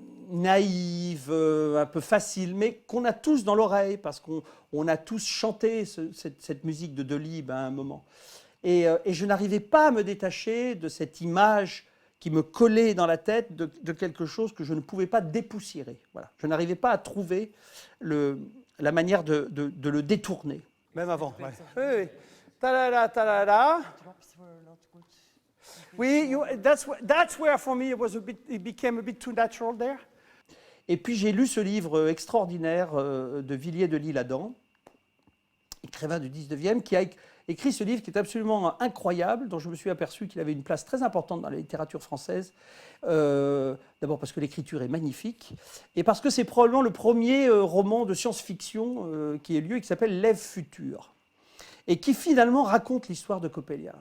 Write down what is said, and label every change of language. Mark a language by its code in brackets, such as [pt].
[fr] naïve, un peu facile, mais qu'on a tous dans l'oreille, parce qu'on a tous chanté cette musique de Delibes à un moment. Et je n'arrivais pas à me détacher de cette image qui me collait dans la tête de quelque chose que je ne pouvais pas dépoussiérer. Voilà. Je n'arrivais pas à trouver la manière de le détourner. Même avant. Ouais. Oui, oui. Ta-da-da, ta-da-da. [en] Oui, that's where for me it became a bit too natural there. [fr] Et puis j'ai lu ce livre extraordinaire de Villiers de L'Isle-Adam, écrivain du 19e, qui a écrit ce livre qui est absolument incroyable, dont je me suis aperçu qu'il avait une place très importante dans la littérature française. D'abord parce que l'écriture est magnifique, et parce que c'est probablement le premier roman de science-fiction qui ait lieu et qui s'appelle L'Ève future, et qui finalement raconte l'histoire de Coppelia.